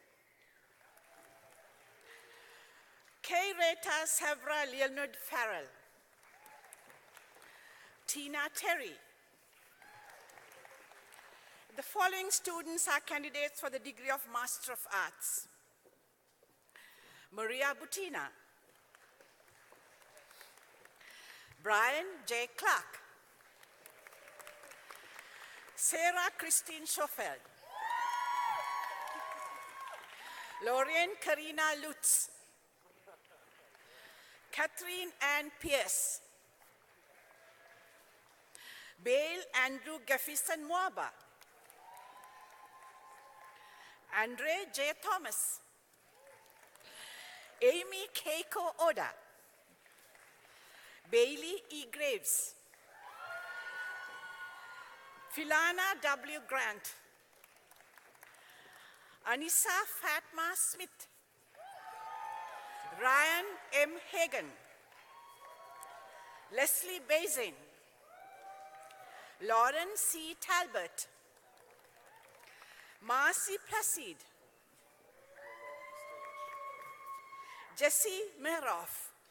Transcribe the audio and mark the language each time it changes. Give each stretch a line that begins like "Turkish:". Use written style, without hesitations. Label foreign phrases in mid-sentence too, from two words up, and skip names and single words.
English: Kay Reta Savra Leonard Farrell. Tina Terry. The following students are candidates for the degree of Master of Arts. Maria Butina. Brian J. Clark. Sarah Christine Schoffeld. Lorraine Karina Lutz. Catherine Ann Pierce. Bale Andrew Gaffison Mwaba. Andre J. Thomas. Amy Keiko Oda. Bailey E. Graves. Philana W. Grant. Anissa Fatma Smith. Ryan M. Hagan. Leslie Bazin. Lauren C. Talbot. Marcy Placid. Jesse Meroff.